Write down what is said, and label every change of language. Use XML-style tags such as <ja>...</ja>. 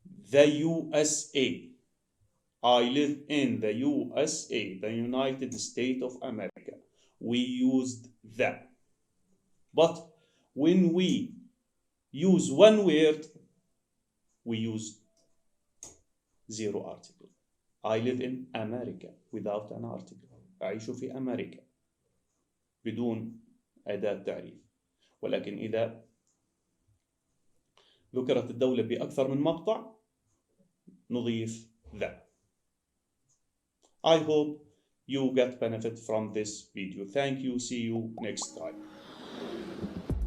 <en>The USA. I live in the USA, the United States of America. We used that. But when we use one word, we use zero article. I live in America without an article.</en> <ar>أعيش في أمريكا بدون أداة تعريف. ولكن إذا ذكرت الدولة بأكثر من مقطع نضيف that.</ar> <en>I hope you get benefit from this video. Thank you. See you next time.</en>